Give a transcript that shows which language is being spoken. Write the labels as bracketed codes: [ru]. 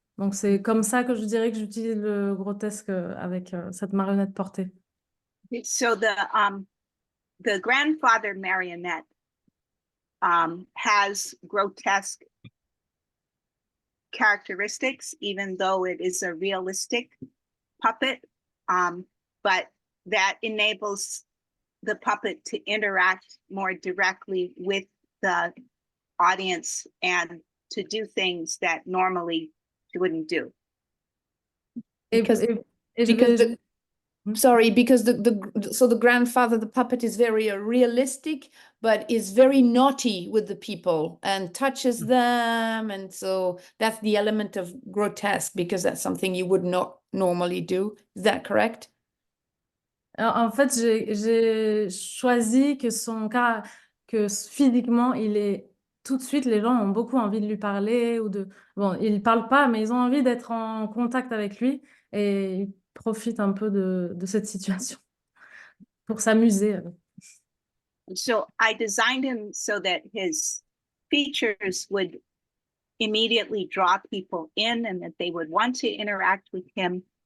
[fr] Donc, c'est comme ça que je dirais que j'utilise le grotesque avec cette marionnette portée. [en] So the grandfather marionette has grotesque characteristics, even though it is a realistic puppet. But that enables the puppet to interact more directly with the audience and to do things that normally she wouldn't do. Because- [fr] Et je [en] Because [fr] vais- [en] sorry, because so the grandfather, the puppet is very realistic, but is very naughty with the people and touches them. And so that's the element of grotesque, because that's something you would not normally do. Is that correct? [fr] En fait, j'ai choisi que que physiquement, tout de suite, les gens ont beaucoup envie de lui parler bon, il parle pas, mais ils ont envie d'être en contact avec lui et ils profitent un peu de cette situation pour s'amuser. [en] So I designed him so that his features would immediately draw people in and that they would want to interact with him.